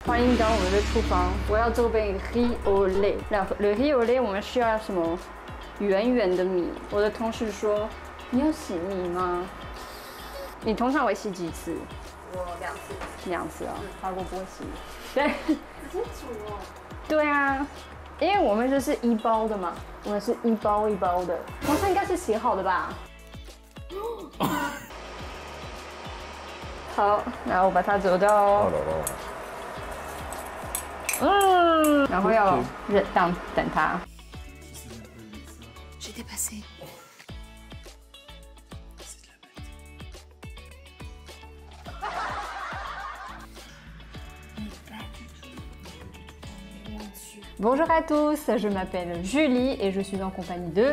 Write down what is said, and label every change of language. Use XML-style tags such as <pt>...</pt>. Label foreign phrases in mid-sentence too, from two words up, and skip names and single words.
<zh>欢迎到我们的厨房，我要做杯</zh> <fr>riz au lait。</fr> <zh>那</zh> <fr>le riz au lait</fr> <zh>我们需要什么？圆圆的米。我的同事说，你有洗米吗？你通常会洗几次？我2次。 2次啊，法国不会洗。对。好清楚哦。对啊，因为我们这是1包的嘛，我们是1包1包的。同事应该是洗好的吧？好，然后把它走到。然后要等它。</zh> <fr>J'ai dépassé. Bonjour à tous, je m'appelle Julie et je suis en compagnie de</fr>